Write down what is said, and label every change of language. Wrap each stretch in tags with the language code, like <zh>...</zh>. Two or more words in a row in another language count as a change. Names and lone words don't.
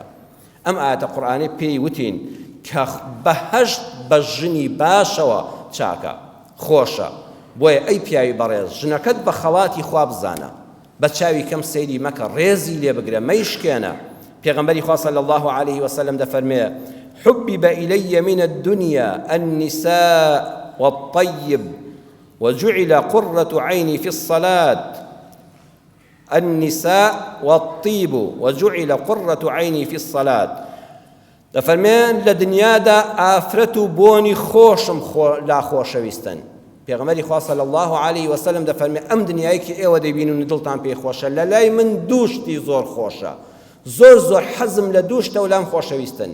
<ckb>ئەم ئاەتە قورئانی پێی وتین کە بەهەشت بە ژنی باشەوە چاکە خۆشە. بۆیە ئەی پیاوی بەڕێز ژنەکەت بە خەڵاتی خوا بزانە، بە چاوی کەم سەیری مەکە، ڕێزی لێ بگرە، مەیشکێنە. پێغەمبەری خوا</ckb> <ar>صلی الله عليه وسلم</ar> <ckb>دەفەرمێ</ckb> <ar>حبب إلي من الدنيا النساء والطيب وجعل قرة عيني في الصلاة. النساء والطيب وجعل قرة عيني في الصلاة.</ar> <ckb>دەفەرمێن لە دنیادا ئافرەت و بۆنی خۆشم لا خۆشەویستن. پێغەمبەری خوا</ckb> <ar>صلی الله عليه وسلم</ar> <ckb>دەفەرمێ ئەم دنیایەکی ئێوە دەبینن و دڵتان پێی خۆشە لە لای من دووشتی زۆر خۆشە، زۆر حەزم لە دووشتە و لام خۆشەویستن.</ckb>